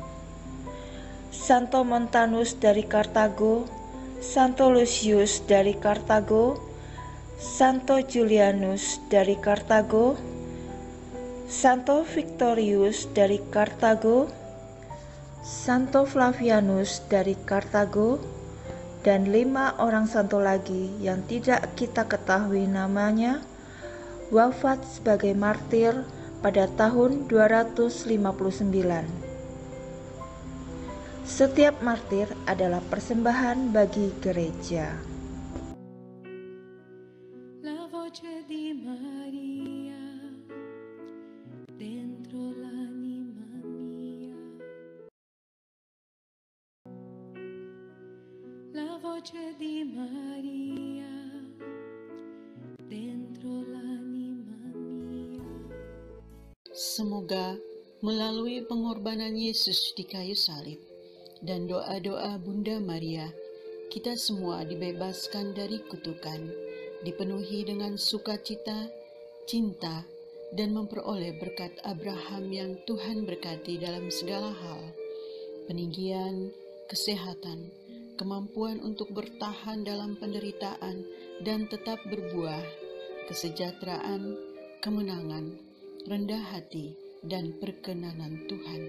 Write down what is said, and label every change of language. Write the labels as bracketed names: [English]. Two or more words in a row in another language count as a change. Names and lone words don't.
[Indonesian] Santo Montanus dari Kartago, Santo Lucius dari Kartago, Santo Julianus dari Kartago, Santo Victorius dari Kartago, Santo Flavianus dari Kartago, dan 5 orang santo lagi yang tidak kita ketahui namanya wafat sebagai martir pada tahun 259. Setiap martir adalah persembahan bagi gereja. [Italian] La voce di Maria dentro l'anima mia. La voce di Maria dentro l'anima mia. [Indonesian] Semoga melalui pengorbanan Yesus di kayu salib, dan doa-doa Bunda Maria, kita semua dibebaskan dari kutukan, dipenuhi dengan sukacita, cinta, dan memperoleh berkat Abraham yang Tuhan berkati dalam segala hal, peninggian, kesehatan, kemampuan untuk bertahan dalam penderitaan dan tetap berbuah, kesejahteraan, kemenangan, rendah hati, dan perkenanan Tuhan.